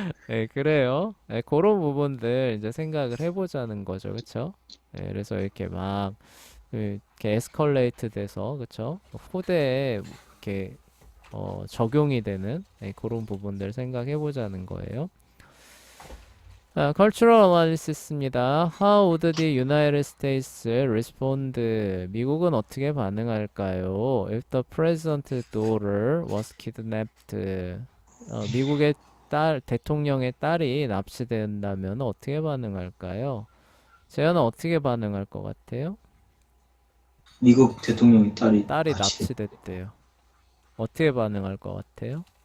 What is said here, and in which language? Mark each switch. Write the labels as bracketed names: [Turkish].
[Korean] 예, 그래요. 예, 그런 부분들 이제 생각을 해보자는 거죠. 그쵸? 예, 그래서 이렇게 막, 이렇게 에스컬레이트 돼서, 그쵸? 후대에 이렇게, 적용이 되는 그런 부분들 생각해보자는 거예요. [English] Cultural Analysis입니다. How would the United States respond? [Korean] 미국은 어떻게 반응할까요? [English] If the president's daughter was kidnapped. [Korean] 미국의 대통령의 딸이 납치된다면 어떻게 반응할까요? 재현은 어떻게 반응할 것 같아요? 미국 대통령의 딸이 딸이 납치됐. 납치됐대요. 어떻게 반응할 것 같아요?